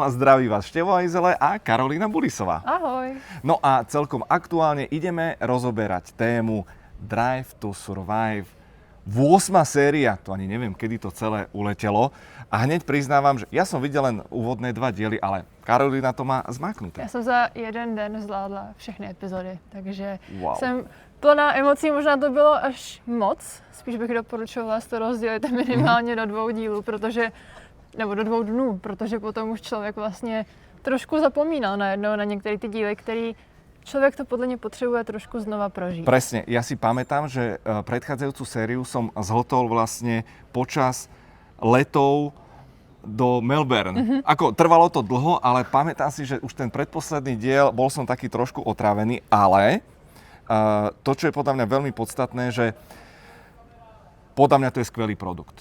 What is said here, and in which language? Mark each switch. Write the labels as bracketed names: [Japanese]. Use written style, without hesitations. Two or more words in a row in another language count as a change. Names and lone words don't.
[Slovak] Zdraví vás Števo Ajzele a Karolína Bulisová. Ahoj. No a celkom aktuálne ideme rozoberať tému Drive to Survive. 8. séria, to ani neviem, kedy to celé uletelo. A hneď priznávam, že ja som videl len úvodné 2 diely, ale Karolína to má zmaknuté. [Czech] Já jsem za jeden den zvládla všechny epizody, takže Wow. jsem plná emocí, možná to bylo až moc. Spíš bych doporučovala to rozdělit minimálně do 2 dílů, nebo do 2 dnů, protože potom už člověk vlastně trošku zapomínal najednou na některé ty díly, který člověk to podle mě potřebuje trošku znova prožít. [Slovak] Presne, ja si pamätám, že predchádzajúcu sériu som zhltol vlastne počas letov do Melbourne. Ako trvalo to dlho, ale pamätám si, že už ten predposledný diel, bol som taký trošku otrávený, ale to, čo je podľa mňa veľmi podstatné, že podľa mňa to je skvelý produkt.